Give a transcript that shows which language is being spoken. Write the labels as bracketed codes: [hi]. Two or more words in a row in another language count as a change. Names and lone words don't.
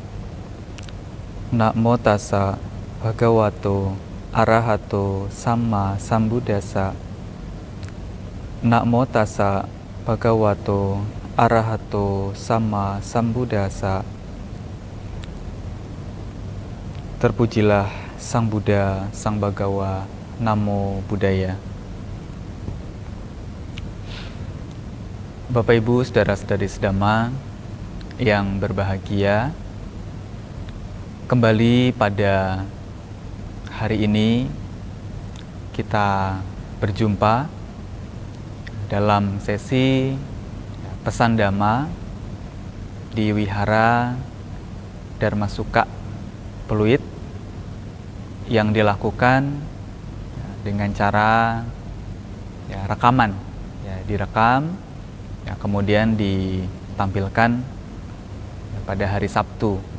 [pi] Namo tassa bhagavato arahato samma sambuddhassa. Namo tassa bhagavato arahato samma sambuddhassa. [id] Terpujilah Sang Buddha, Sang Bhagawa, [pi] Namo Buddhaya. [id] Bapak Ibu, saudara-saudari sedama yang berbahagia, kembali pada hari ini kita berjumpa dalam sesi pesan Dhamma di Wihara Dharmasuka Pluit yang dilakukan dengan cara rekaman, direkam, kemudian ditampilkan pada hari Sabtu.